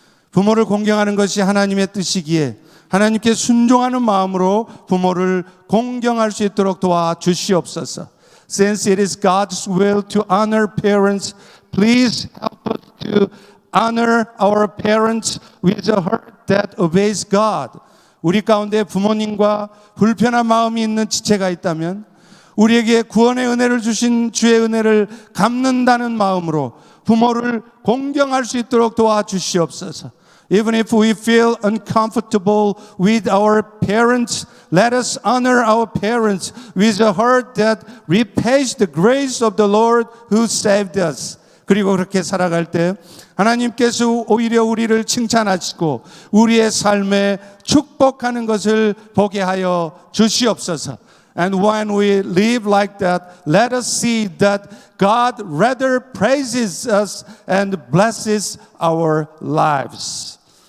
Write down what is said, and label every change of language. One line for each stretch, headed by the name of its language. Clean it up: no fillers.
Korean: 부모를 공경하는 것이 하나님의 뜻이기에 하나님께 순종하는 마음으로 부모를 공경할 수 있도록 도와주시옵소서.
English: Since it is God's will to honor parents, please help us to honor our parents with a heart that obeys God.
Korean: 우리 가운데 부모님과 불편한 마음이 있는 지체가 있다면 우리에게 구원의 은혜를 주신 주의 은혜를 갚는다는 마음으로 부모를 공경할 수 있도록 도와주시옵소서.
English: Even if we feel uncomfortable with our parents, let us honor our parents with a heart that repays the grace of the Lord who saved us.
Korean: 그리고 그렇게 살아갈 때 하나님께서 오히려 우리를 칭찬하시고 우리의 삶에 축복하는 것을 보게 하여 주시옵소서.
English: And when we live like that, let us see that God rather praises us and blesses our lives.